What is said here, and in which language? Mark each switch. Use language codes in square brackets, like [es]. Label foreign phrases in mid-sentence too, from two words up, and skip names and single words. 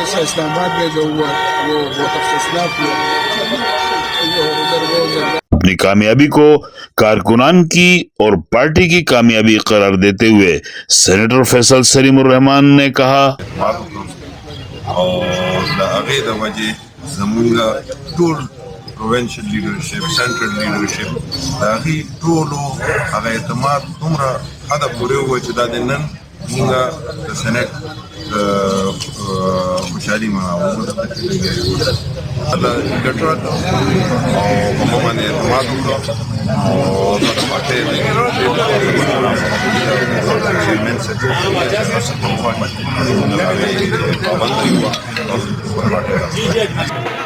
[ur] ایسا اسلام آباد میں جو ہوا وہ بہت افسوسناک ہوا. اپنی کامیابی کو کارکنان کی اور پارٹی کی کامیابی قرار دیتے ہوئے سینیٹر فیصل سلیم الرحمان نے کہا [ps] اور هغې د وجې زمونږ ټول [en] provincial leadership, central leadership [ps] د هغې ټولو هغه اعتماد دومره حده پورې ووه چې دا د نن مونږ د سینټ د خوشحالي مونږ الله ګټه او په ما باندې اعتماد وکړو او د پارټۍ د چیرمین صاحب تاسو په خوا باندې پابند یو تاسو په پارټۍ